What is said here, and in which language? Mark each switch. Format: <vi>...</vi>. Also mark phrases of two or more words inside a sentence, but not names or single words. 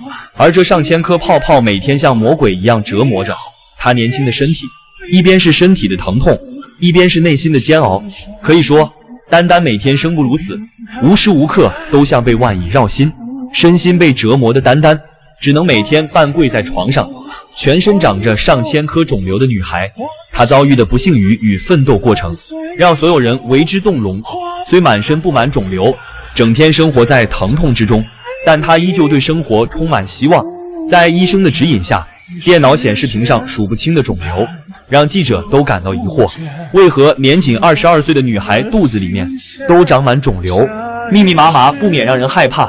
<zh>而這上千顆泡泡每天像魔鬼一樣折磨着她年輕的身體，一邊是身體的疼痛，一邊是內心的煎熬。可以說，丹丹每天生不如死，無時無刻都像被萬蟻繞心，身心被折磨的丹丹只能每天半跪在床上。全身長着上千顆腫瘤的女孩，她遭遇的不幸與奮鬥過程，讓所有人為之動容。雖滿身布滿腫瘤，整天生活在疼痛之中，但她依舊對生活充滿希望。在醫生的指引下，電腦顯示屏上數不清的腫瘤讓記者都感到疑惑：為何年僅22歲的女孩肚子裡面都長滿腫瘤，密密麻麻，不免讓人害怕。</zh>